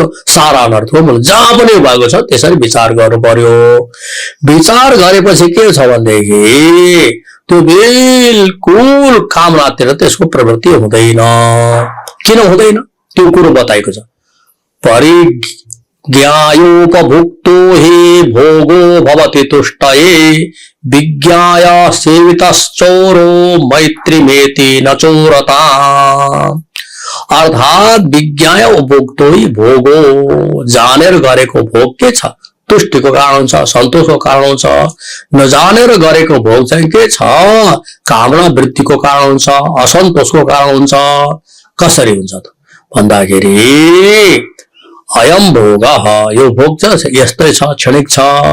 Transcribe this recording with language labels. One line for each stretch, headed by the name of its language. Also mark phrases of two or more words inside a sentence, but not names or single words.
Nepali: सारा अनर्थ हो, जहाँ पनि भएको छ त्यसरी विचार गर्नु पर्यो। विचार गरेपछि के छ भनेदेखि त्यो बिल्कुल कामनातिर त्यसको प्रवृत्ति हुँदैन। किन हुँदैन त्यो कुरो बताएको छ।
Sanskrit: ज्ञायोपभुक्तो हि भोगो भवति तुष्टये विज्ञाय सेवितश्चोरो मैत्रीमेति न चोरता। अर्थात विज्ञाय उपभोक्तो ही भोगो,
Nepali: जानेर गरेको भोग के छ? तुष्टिको कारण छ, सन्तोषको कारण छ। नजानेर गरेको भोग चाहिँ के छ? कामना वृत्तिको कारण छ, असन्तोषको कारण हुन्छ। कसरी हुन्छ त भन्दाखेरि
Sanskrit: अयम भोग,
Nepali: यो भोग चाहिँ यस्तै छ, क्षणिक छ।